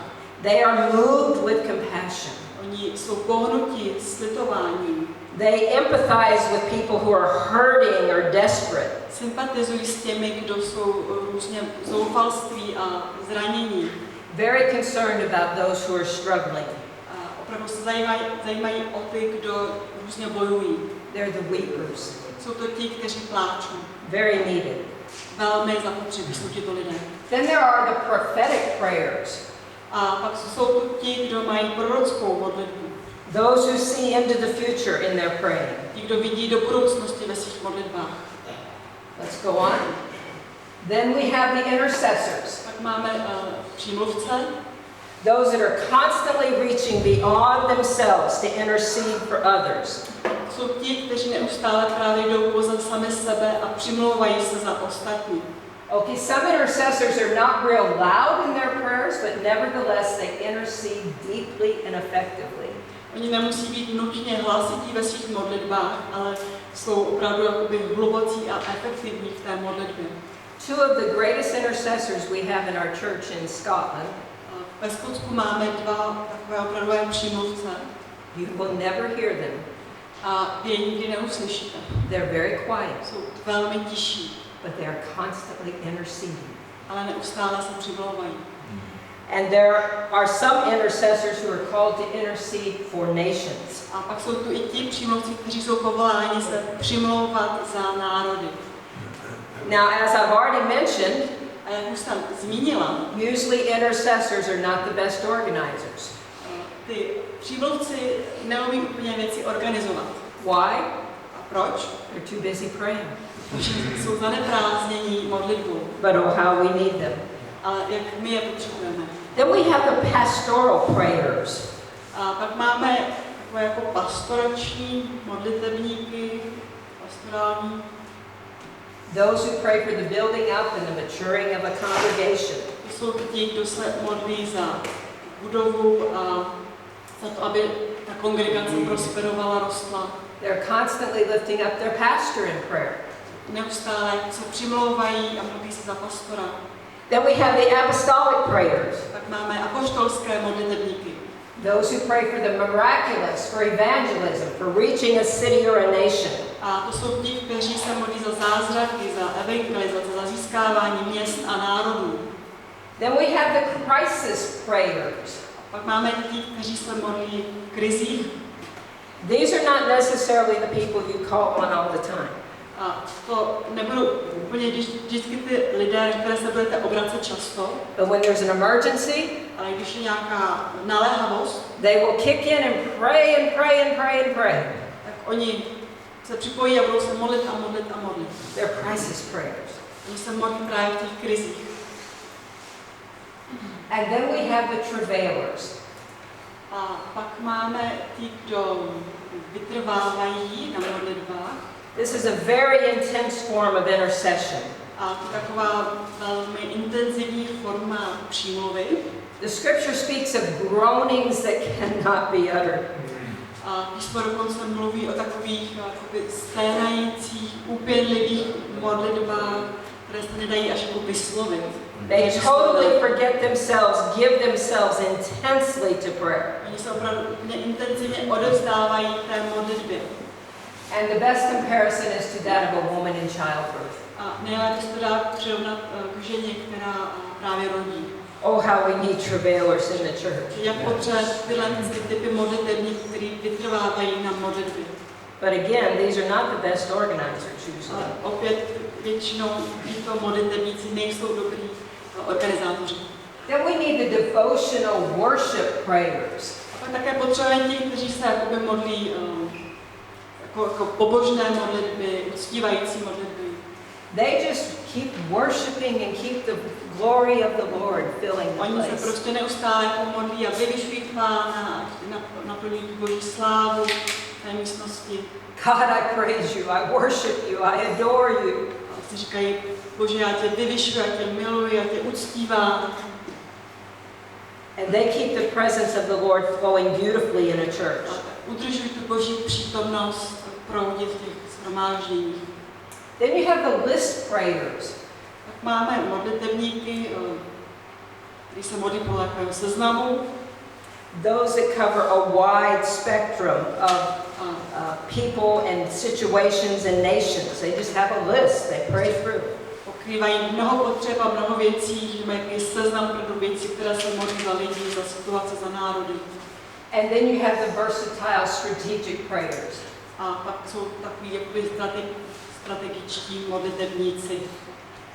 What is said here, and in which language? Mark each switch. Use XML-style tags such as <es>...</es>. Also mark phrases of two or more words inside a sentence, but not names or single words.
<en>They are moved with compassion.</en> <cs>Oni jsou pohnuti slitováním.</cs> <en>They empathize with people who are hurting or desperate.</en> <cs>Sympatizují s těmi, kdo jsou různě zoufalství a zranění.</cs> <en>Very concerned about those who are struggling.</en> <cs>A opravdu se zajímají o ty, kdo různě bojují.</cs> <en>They're the weepers.</en> <cs>Jsou to ti, kteří pláčou.</cs> <en>Very needed.</en> <cs>velmi zapotřebí, jsou tito lidé.</cs> <en>Then there are the prophetic prayers.</en> <cs>A pak jsou tu ti, kdo mají prorockou modlitbu.</cs> <en>Those who see into the future in their praying.</en> <cs>Ti, kdo vidí do budoucnosti ve svých modlitbách.</cs> <en>Let's go on. Then we have the intercessors.</en> <cs>Pak máme přímluvce,</cs> <en>Those that are constantly reaching beyond themselves to intercede for others.</en> <cs>jsou ti, kteří neustále právě jdou poza sami sebe a přimlouvají se za ostatní.</cs> <en>Okay, some intercessors are not real loud in their prayers, but nevertheless they intercede deeply and effectively.</en> <cs>Oni nemusí být nutně hlasití ve svých modlitbách, ale jsou opravdu jakoby hlubocí a efektivní v té modlitbě.</cs> <en>Two of the greatest intercessors we have in our church in Scotland.</en> <cs>Ve Skotsku máme dva takové opravdové přímluvce</cs> <en>You will never hear them.</en> <cs>a vy je nikdy neuslyšíte.</cs> <en>They're very quiet,</en> <cs>Jsou velmi tiší,</cs> <en>but they are constantly interceding.</en> <cs>ale neustále se přimlouvají.</cs> <en>And there are some intercessors who are called to intercede for nations.</en> <cs>A pak jsou tu i ti přímluvci, kteří jsou povoláni se přimlouvat za národy.</cs> <en>Now, as I've already mentioned,</en> <cs>A jak už jsem zmínila,</cs> <en>usually intercessors are not the best organizers.</en> <cs>ty přímluvci neumí úplně věci organizovat.</cs> <en>Why?</en> <cs>A proč?</cs> <en>They're too busy praying.</en> <cs>Protože jsou zaneprázdnění modlitbou.</cs> <en>But oh, how we need them.</en> <cs>Ale jak my je potřebujeme.</cs> <en>Then we have the pastoral prayers.</en> <cs>A pak máme takové jako pastorační modlitebníky, pastorální.</cs> <en>Those who pray for the building up and the maturing of a congregation.</en> <cs>To jsou ti, kdo se modlí za budovu a za to, aby ta kongregace prosperovala, rostla.</cs> <en>They're constantly lifting up their pastor in prayer.</en> <cs>Neustále se přimlouvají a modlí se za pastora.</cs> <en>Then we have the apostolic prayers.</en> <cs>Pak máme apoštolské modlitebníky.</cs> <en>Those who pray for the miraculous, for evangelism, for reaching a city or a nation.</en> <cs>A to jsou ti, kteří se modlí za zázraky, za evangelizaci, za získávání měst a národů.</cs> <en>Then we have the crisis prayers.</en> <cs>Pak máme ti, kteří se modlí v krizích.</cs> <en>These are not necessarily the people you call on all the time.</en> <cs>A to nebudou úplně vždycky ty lidé, které se budete obracet často,</cs> <en>But when there's an emergency,</en> <cs>ale když je nějaká naléhavost,</cs> <en>they will kick in and pray and pray and pray and pray.</en> <cs>tak oni se připojí a budou se modlit a modlit a modlit.</cs> <en>They're crisis prayers.</en> <cs>Oni se modlí právě v těch krizích.</cs> <en>And then we have the travailers.</en> <cs>A pak máme ti, kdo vytrvávají na modlitbách.</cs> <en>This is a very intense form of intercession.</en> <cs>A to je taková velmi intenzivní forma přímluvy.</cs> <en>The scripture speaks of groanings that cannot be uttered.</en> <cs>A písmo dokonce mluví o takových jakoby sténajících, úpěnlivých modlitbách, které se nedají až jako vyslovit.</cs> <en>They totally forget themselves, give themselves intensely to prayer.</en> <cs>Oni se opravdu intenzivně odevzdávají té modlitbě.</cs> <en>And the best comparison is to that of a woman in childbirth.</en> <cs>A nejlépe se to dá přirovnat k ženě, která právě rodí.</cs> <en>Oh, how we need travailers in the church.</en> <cs>Jak potřebujeme tyhle typy modlitebníků, kteří vytrvávají na modlitbě.</cs> <en>But again, these are not the best organizers usually.</en> <cs>Ale opět většinou tyto modlitebníci nejsou dobrý organizátoři.</cs> <en>Then we need the devotional worship prayers.</en> <cs>A pak také potřebujeme ti, kteří se jakoby modlí jako pobožné modlitby, uctívající modlitby.</cs> <en>They just keep worshiping and keep the glory of the Lord filling the</en> <cs>Oni se</cs> <en>place.</en> <cs>prostě neustále jako modlí a vyvyšují Pána, naplňují Boží slávu v té místnosti.</cs> <en>God, I praise you, I worship you, I adore you.</en> <cs>A si říkají, Bože, já tě vyvyšuji, já tě miluji, já tě uctívám.</cs> <en>And they keep the presence of the Lord flowing beautifully in a church.</en> <cs>A udržují tu Boží přítomnost proudit v těch shromážděních.</cs> <en>Then you have the list prayers.</en> <cs>Tak máme modlitebníky, kteří se modlí podle takového seznamu.</cs> <en>Those that cover a wide spectrum of people and situations and nations. They just have a list they pray through.</en> <cs>Pokrývají mnoho potřeb a mnoho věcí, že mají takový seznam pro věcí, které se modlí za lidi, za situace, za národy.</cs> <en>And then you have the versatile strategic prayers.</en> <cs>A pak jsou takový jakoby strategičtí modlitebníci.</cs>